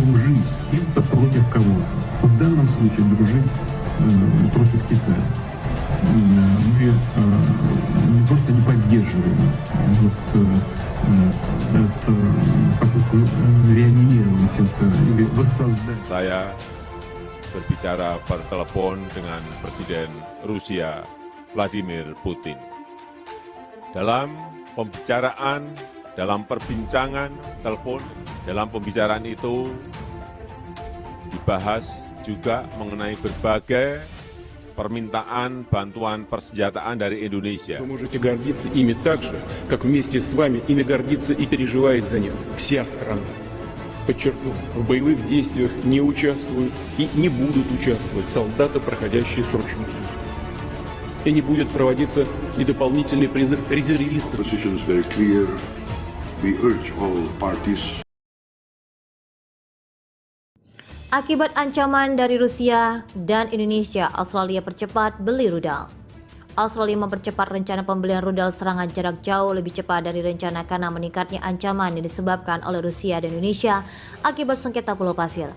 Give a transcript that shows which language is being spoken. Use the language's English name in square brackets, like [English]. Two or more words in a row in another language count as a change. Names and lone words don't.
[Russian] дружить с тем, кто против кого-то. В данном случае дружить против Китая. Мы не просто не поддерживаем эту попытку реанимировать это или воссоздать. [Indonesian] Saya berbicara bertelepon dengan Presiden Rusia Vladimir Putin. Dalam perbincangan telepon, dalam pembicaraan itu dibahas juga mengenai berbagai permintaan bantuan persenjataan dari Indonesia. [Russian] Вы можете гордиться ими так же, как вместе с вами ими гордится и переживает за них вся страна. Подчеркну, в боевых действиях не участвуют и не будут участвовать солдаты, проходящие срочную службу. И не будет проводиться и дополнительный призыв резервистов. [English] The position is very clear. We urge all parties. [Indonesian] Akibat ancaman dari Rusia dan Indonesia, Australia percepat beli rudal. Australia mempercepat rencana pembelian rudal serangan jarak jauh lebih cepat dari rencana karena meningkatnya ancaman yang disebabkan oleh Rusia dan Indonesia akibat sengketa Pulau Pasir.